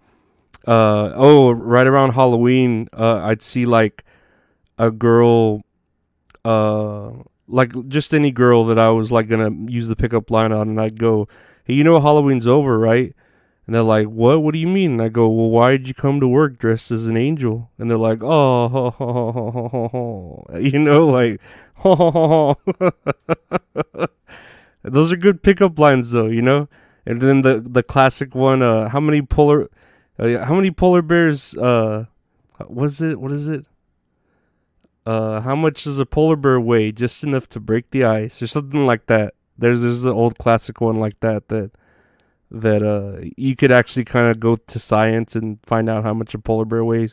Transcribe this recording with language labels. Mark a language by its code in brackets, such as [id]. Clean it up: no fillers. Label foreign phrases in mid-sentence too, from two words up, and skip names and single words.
[en] Right around Halloween, I'd see like a girl, like just any girl that I was like gonna use the pickup line on, and I'd go, "Hey, Halloween's over, right?" And they're like, "What? What do you mean?" And I go, "Well, why did you come to work dressed as an angel?" And they're like, "Oh, ho, ho, ho, ho, ho, ho, ho." Like, ho, ho, ho, ho. Those are good pickup lines, though, And then the classic one, how many polar bears? What is it? How much does a polar bear weigh? Just enough to break the ice, or something like that. There's an old classic one like that you could actually kind of go to science and find out how much a polar bear weighs.